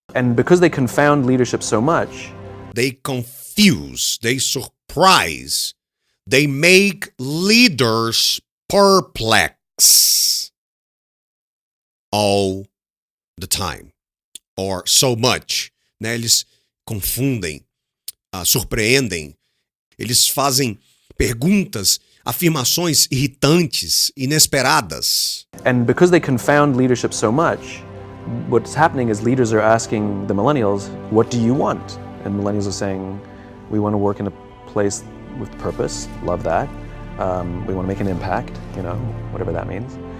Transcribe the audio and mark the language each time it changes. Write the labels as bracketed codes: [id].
[en] And because they confound leadership so much, They confuse, they surprise, they make leaders perplex all the time, or so much. [pt] Né? Eles confundem, surpreendem, eles fazem perguntas, afirmações irritantes, inesperadas. [en] and because they confound leadership so much, what's happening is leaders are asking the millennials, what do you want? And millennials are saying, we want to work in a place with purpose, love that. We want to make an impact, whatever that means.